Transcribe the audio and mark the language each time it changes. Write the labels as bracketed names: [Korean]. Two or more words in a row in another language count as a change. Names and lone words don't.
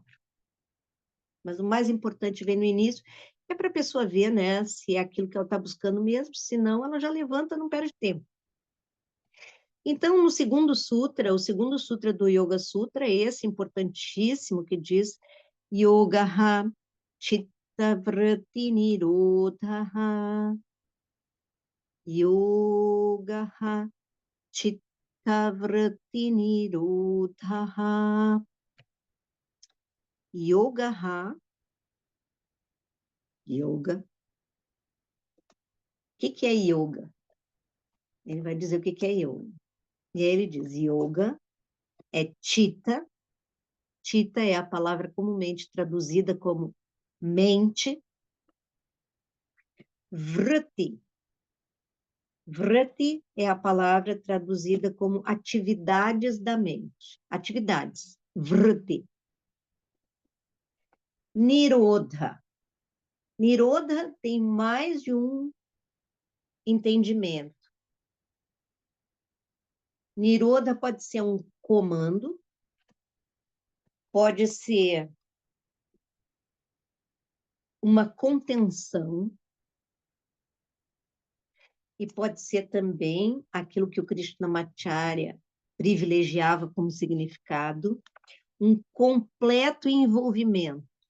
[Portuguese] Mas o mais importante vem no início, é para a pessoa ver, né, se é aquilo que ela está buscando mesmo, senão ela já levanta, não perde tempo. Então, no segundo sutra, o segundo sutra do Yoga Sutra é esse importantíssimo que diz [Sanskrit] Yogaha Chitta Vritti Nirodhaha Yogaha Chitta Vritti Nirodhaha Yogaha Yoga. [Portuguese] O que é yoga? Ele vai dizer o que é yoga. E aí ele diz, yoga é chitta. Chitta é a palavra comumente traduzida como mente. Vritti. Vritti é a palavra traduzida como atividades da mente. Atividades. Vritti. Nirodha. Nirodha tem mais de um entendimento. Nirodha pode ser um comando, pode ser uma contenção, e pode ser também aquilo que o Krishnamacharya privilegiava como significado, um completo envolvimento.